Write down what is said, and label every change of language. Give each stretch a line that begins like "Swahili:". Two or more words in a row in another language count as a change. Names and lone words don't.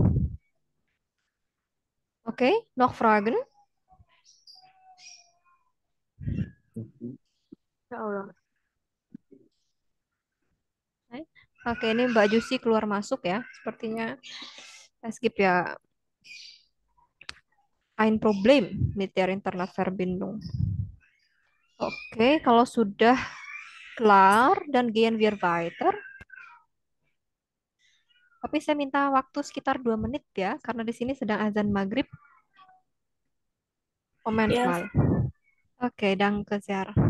German: Oke, noch Fragen?
Indonesian: Ya Allah. Oke, ini Mbak Jusi keluar masuk ya. Sepertinya skip ya.
German: Ein Problem mit der Internetverbindung.
Indonesian: Oke, kalau sudah klar dan
German: gehen wir weiter.
Indonesian: Tapi saya minta waktu sekitar 2 menit ya, karena di sini sedang azan maghrib.
German: Moment
Indonesian: Ya.
German: mal. Oke, danke sehr.